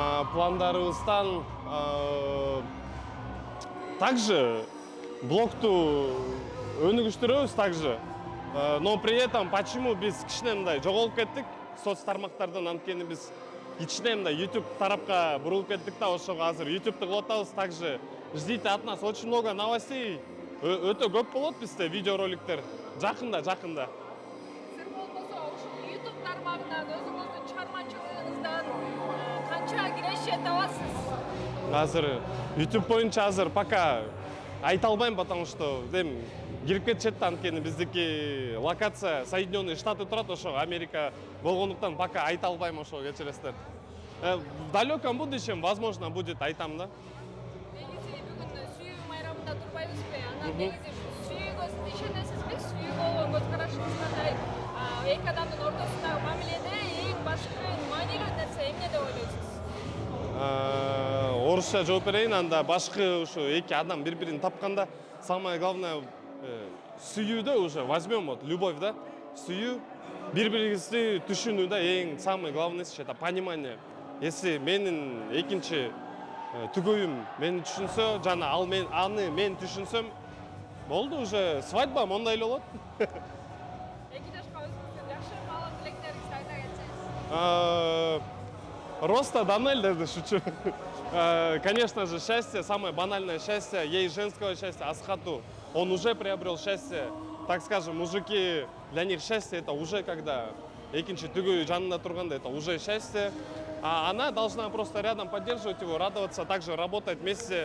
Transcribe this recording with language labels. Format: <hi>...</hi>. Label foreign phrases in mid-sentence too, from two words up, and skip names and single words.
<ky>пландарыбыздан также блогту өнүгүштүрөбүз также.</ky> <ru>Но при этом почему</ru> <ky>биз кичине мындай жоголуп кеттик соц тармактардан, анткени биз кичине мындай YouTube тарапка бурулуп кеттик да, ошого азыр YouTube'ду кылып атабыз.</ky> <ru>Также ждите от нас очень много новостей.</ru> <ky>Өтө көп болот бизде видеороликтер. Жакында. Сир болбосо ушул YouTube тармагынан өзүңүздүн чыгармачылыгыңыздан канча киреше табасыз? Азыр YouTube боюнча азыр пока айта албайм,</ky> <ru>потому что</ru> <ky>кирип кетишет да, анткени биздики локация Соединенные Штаты турат, ошо Америка болгондуктан пока айта албайм, ошо кечиресиздер.</ky> <ru>В далеком будущем, возможно, будет,</ru> <ky>айтам да. Негизи бүгүн сүйүү майрамында турбайбызбы? Анан негизи сүйүүгө ишенесизби? Сүйүүгө болгон көз карашыңыз кандай? Эки адамдын ортосундагы мамиледе эң башкы маанилүү нерсе эмне деп ойлойсуз? Орусча жооп берейин, анда башкы ушу эки адам бири-бирин тапканда</ky> <ru>самое главное</ru> <ky>сүйүүдө</ky> <ru>уже возьмем вот любовь,</ru> <ky>да? Сүйүү, бири-бирибизди түшүнүү да, эң</ky> <ru>самый главныйсы это понимание.</ru> <ky>Если менин экинчи түгөйүм мени түшүнсө, жана ал аны мен түшүнсөм, болду</ky> <ru>уже свадьба</ru> <ky>мондай эле болот. Эки жашка өзүңүздүн жакшы каалоо тилектериңизди айта кетсеңиз.</ky> <ru>Роста до ноль, да, шучу. Конечно же, счастье, самое банальное счастье, есть женского счастья, Асхату, он уже приобрел счастье. Так скажем, мужики, для них счастье это уже когда</ru> <ky>экинчи түгөй жанында турганда,</ky> <ru>это уже счастье. А она должна просто рядом поддерживать его, радоваться, также работать вместе.</ru>